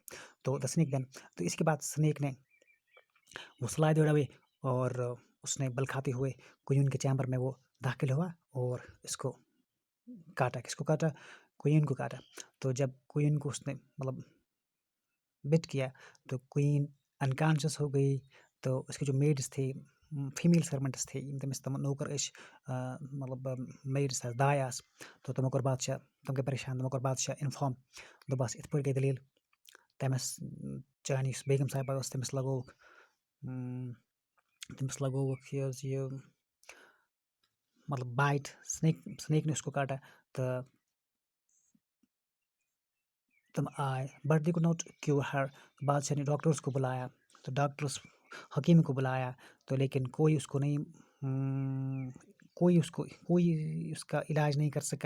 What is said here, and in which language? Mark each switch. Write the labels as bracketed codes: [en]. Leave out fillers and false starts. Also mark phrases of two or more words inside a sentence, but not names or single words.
[ur] تو [en] the snake then, [ur] تو اس کے بعد سنیک نے وہ سلائے دوڑا ہوئے، اور اس نے بل کھاتے ہوئے کوئین کے چیمبر میں وہ داخل ہوا اور اس کو کاٹا. کس کو کاٹا؟ کوئین کو کاٹا. تو جب کوئین کو اس نے مطلب بٹ کیا تو کوئین انکانشیس ہو گئی. تو اس کے جو میڈس تھے، [en] female servants [ur] تھے، [ks] تمس تم نوکر مطلب میڈس دایاس. تو تمو کور بادشاہ، تم گٔے پریشان، تمو کور بادشاہ انفارم، دوٚپہس یِتھ پٲٹھۍ گٔے دٔلیٖل. تٔمِس چانہِ یُس بیگم صاحبہ ٲس تٔمِس لگووُکھ یہ مطلب بائٹ، [ur] سنیک نے اس کو کاٹا. [ks] تو تم آئے [en] but they could not cure her. [ur] بادشاہ نے ڈاکٹرس کو بلایا، تو ڈاکٹرس حکیم کو بلایا، تو لیکن کوئی اس کو نہیں کوئی اس کا علاج نہیں کر سکا.